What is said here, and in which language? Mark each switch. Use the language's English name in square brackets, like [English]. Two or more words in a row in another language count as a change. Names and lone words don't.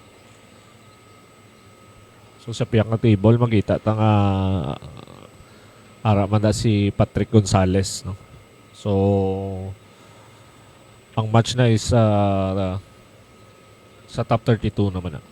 [Hiligaynon] So sa piyak na table, makita ta nga Ara man da si Patrick Gonzalez, no. So ang match na is sa top 32 naman na.